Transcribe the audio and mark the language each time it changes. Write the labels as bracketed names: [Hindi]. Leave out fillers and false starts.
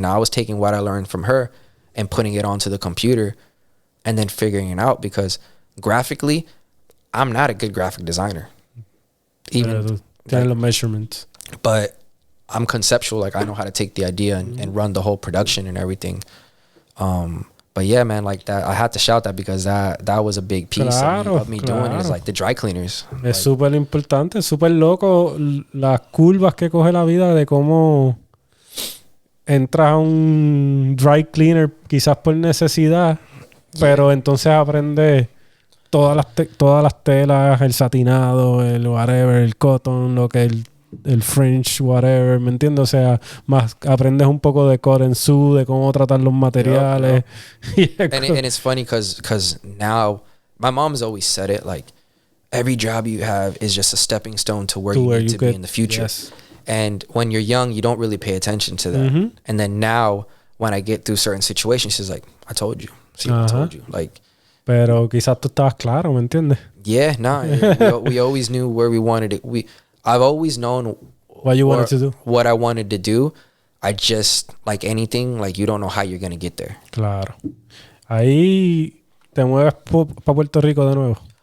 [English] Now I was taking what I learned from her and putting it onto the computer and then figuring it out, because graphically, I'm not a good graphic designer. Even the measurements. But I'm conceptual. Like, I know how to take the idea and run the whole production and everything. But yeah, man, like that, I had to shout that because that was a big piece of me doing it. Is like the dry cleaners. [Spanish] Es súper importante, súper loco las curvas que coge la vida de cómo entras a un dry cleaner quizás por necesidad, pero entonces aprendes todas las telas, el satinado, el whatever, el cotton, lo que el French, whatever, ¿me entiendes? O sea, más aprendes un poco de [English] cut and sew, [Spanish] de cómo tratar los materiales. [English] Yep. And it's funny because now, my mom's always said it, like, every job you have is just a stepping stone to where you need to be in the future. Yes. And when you're young, you don't really pay attention to that. And then now, when I get through certain situations, she's like, I told you. See, I told you. Like, [Spanish] pero quizás tú estabas claro, ¿me entiendes? [English] Yeah, we always knew where we wanted it. I've always known what you wanted to do. What I wanted to do. I just, like anything, like, you don't know how you're going to get there. [Spanish] Claro. Ahí te mueves para Puerto Rico de nuevo.